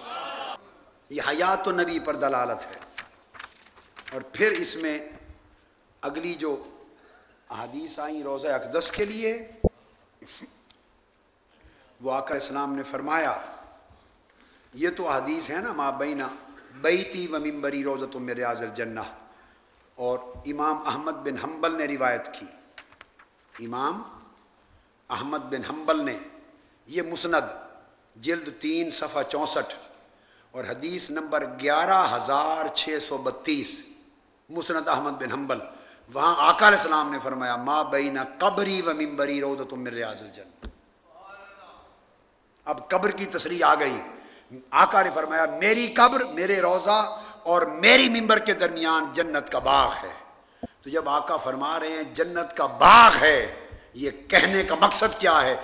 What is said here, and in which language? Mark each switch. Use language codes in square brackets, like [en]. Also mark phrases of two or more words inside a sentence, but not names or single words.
[ur] یہ حیات النبی پر دلالت ہے۔ اور پھر اس میں اگلی جو احادیث آئیں روضہ اقدس کے لیے، وہ آقا اسلام نے فرمایا، یہ تو حدیث ہے نا، [ar] ما بین بیتی و منبری روضۃ من ریاض الجنہ، [ur] اور امام احمد بن حنبل نے روایت کی، امام احمد بن حنبل نے، یہ مسند جلد 3 صفحہ 64 اور حدیث نمبر 11,632، مسند احمد بن حنبل، وہاں آقا [ar] علیہ السلام [ur] نے فرمایا [ar] ما بین قبری و منبری روضۃ من ریاض الجنہ۔ [ur] اب قبر کی تصریح آ گئی، آقا نے فرمایا میری قبر، میرے روضہ اور میری منبر کے درمیان جنت کا باغ ہے۔ تو جب آقا فرما رہے ہیں جنت کا باغ ہے، یہ کہنے کا مقصد کیا ہے؟